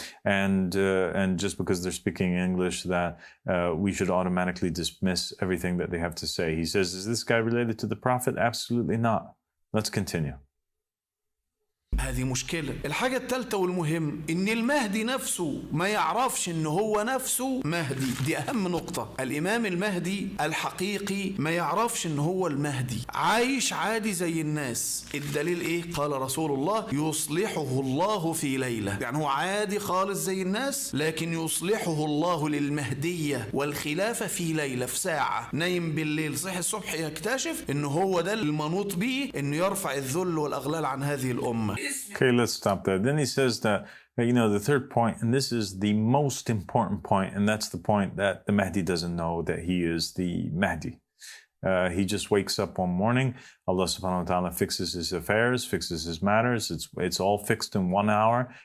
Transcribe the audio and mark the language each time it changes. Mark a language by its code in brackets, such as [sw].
[en] and just because they're speaking English, that we should automatically dismiss everything that they have to say. He says, is this guy related to the Prophet? Absolutely not. Let's continue. [ar] هذه مشكلة. الحاجة الثالثة والمهم إن المهدي نفسه ما يعرفش إن هو نفسه مهدي. دي أهم نقطة. الإمام المهدي الحقيقي ما يعرفش إن هو المهدي. عايش عادي زي الناس. الدليل إيه؟ قال رسول الله يصلحه الله في ليلة. يعني هو عادي خالص زي الناس لكن يصلحه الله للمهدية والخلافة في ليلة، في ساعة. نايم بالليل صحي الصبح يكتشف إن هو ده المنوط به إنه يرفع الذل والأغلال عن هذه الأمة. [en] Okay, let's stop there. Then he says that, the third point, and this is the most important point, and that's the point that the Mahdi doesn't know that he is the Mahdi. He just wakes up one morning, Allah [ar] subhanahu wa ta'ala [en] fixes his affairs, fixes his matters, it's all fixed in 1 hour.